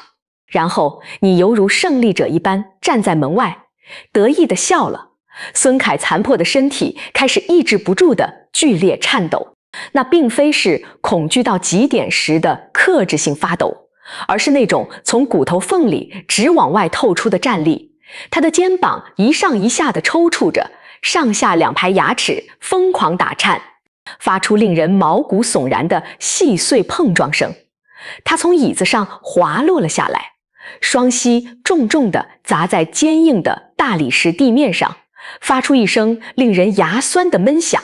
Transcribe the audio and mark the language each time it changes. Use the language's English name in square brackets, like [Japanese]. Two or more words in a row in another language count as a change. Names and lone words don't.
[Chinese] 然後你猶如勝利者一般站在門外，得意地笑了。孫凱殘破的身體開始抑制不住的劇烈顫抖，那並非是恐懼到極點時的克制性發抖，而是那種從骨頭縫裡直往外透出的戰栗。他的肩膀一上一下地抽搐着，上下2排牙齒瘋狂打顫，發出令人毛骨悚然的細碎碰撞聲。他從椅子上滑落了下來，雙膝重重地砸在堅硬的大理石地面上，發出一聲令人牙酸的悶響。